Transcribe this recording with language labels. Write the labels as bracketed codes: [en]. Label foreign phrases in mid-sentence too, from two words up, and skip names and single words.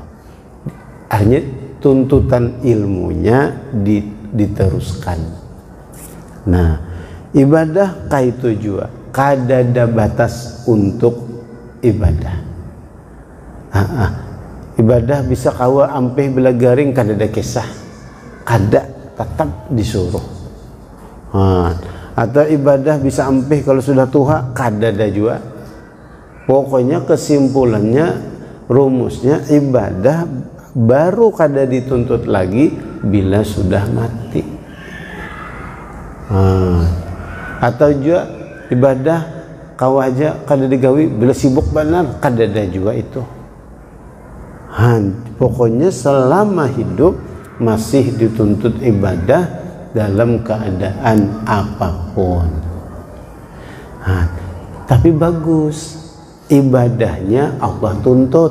[id] Artinya tuntutan ilmunya diteruskan. [bjn] Nah, ibadah kayak itu juga kada ada batas untuk ibadah. Ibadah bisa kawa ampeh bila garing kada ada kisah, kada, tetap disuruh. Atau ibadah bisa ampeh kalau sudah tuha, kada ada juga. Pokoknya kesimpulannya, rumusnya ibadah baru kada dituntut lagi bila sudah mati. Atau juga ibadah kau aja kada digawi bila sibuk benar, kada ada juga itu. [id] Pokoknya selama hidup masih dituntut ibadah dalam keadaan apapun. Tapi bagus, ibadahnya Allah tuntut.